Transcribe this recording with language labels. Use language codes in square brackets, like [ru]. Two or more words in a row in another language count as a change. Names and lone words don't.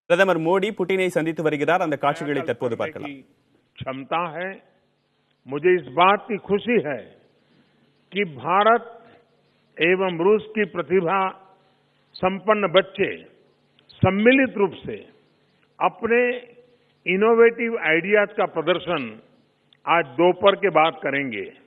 [ta] பிரதமர் மோடி புட்டினை சந்தித்து வருகிறார். அந்த காட்சிகளை தற்போது பார்க்கலாம். [hi] क्षमता है। मुझे इस बात की खुशी है कि भारत एवं रूस की प्रतिभा संपन्न बच्चे सम्मिलित रूप से अपने [en] innovative ideas [hi] का प्रदर्शन आज दोपहर के बाद करेंगे।